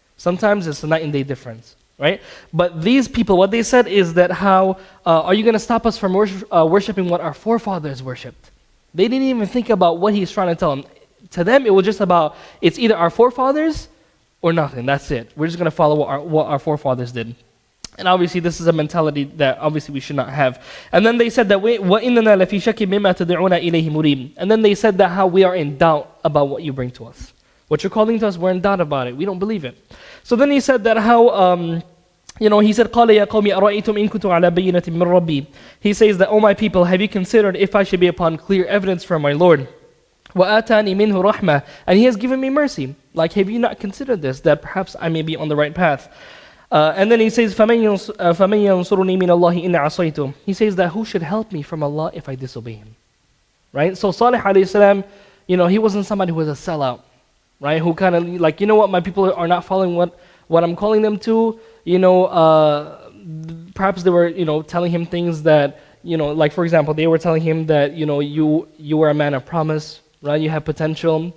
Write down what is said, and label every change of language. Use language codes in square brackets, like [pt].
[en] Sometimes it's a night and day difference, right? But these people, what they said is that how are you going to stop us from worshiping what our forefathers worshipped? They didn't even think about what he's trying to tell them. To them, it was just about, it's either our forefathers or nothing. That's it. We're just going to follow what our forefathers did. And obviously, this is a mentality that obviously we should not have. And then they said that, [ar] وَإِنَّنَا لَفِي شَكٍ مِمَّا تَدْعُونَ إِلَيْهِ مُرِيبٍ. [en] And then they said that how we are in doubt about what you bring to us. What you're calling to us, we're in doubt about it. We don't believe it. So then he said [ar] that how, he said, قَالَ يَا قَوْمِ أَرَأَيْتُمْ إِن كُنتُ عَلَى بَيِّنَةٍ مِّن رَبِّي. [en] He says that, O my people, have you considered if I should be upon clear evidence from my Lord? [ar] وَآتَانِي مِنْهُ رَحْمَةً. [en] And he has given me mercy. Like, have you not considered this, that perhaps I may be on the right path? And then he says, [ar] فَمَنْ يَنْصُرُنِي مِنَ اللَّهِ إِنْ عَصَيْتُ. [en] He says that who should help me from Allah if I disobey him? Right? So Salih alayhi salam, he wasn't somebody who was a sellout, right? Who kind of like, my people are not following what I'm calling them to. Perhaps they were, telling him things that, like for example, they were telling him that, you were a man of promise, right? You have potential.